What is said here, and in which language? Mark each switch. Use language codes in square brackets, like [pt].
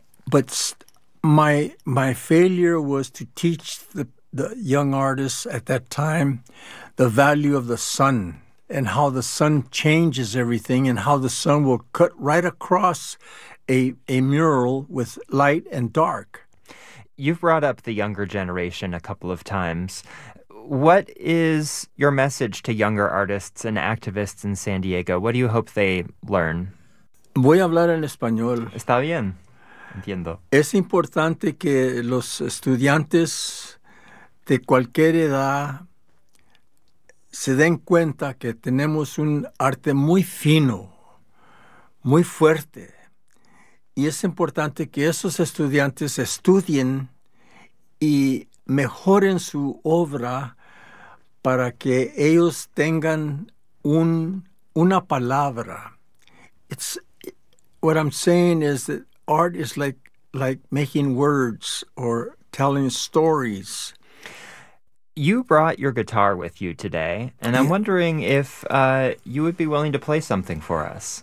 [en] But my failure was to teach the young artists at that time the value of the sun and how the sun changes everything and how the sun will cut right across a mural with light and dark. You've brought up the younger generation a couple of times. What is your message to younger artists and activists in San Diego? What do you hope they learn? [es] Voy a hablar en español. Está bien. Entiendo. Es importante que los estudiantes de cualquier edad se den cuenta que tenemos un arte muy fino, muy fuerte. Y es importante que esos estudiantes estudien y mejoren su obra para que ellos tengan una palabra. [en] It's, what I'm saying is that art is like making words or telling stories. You brought your guitar with you today, and I'm wondering if you would be willing to play something for us.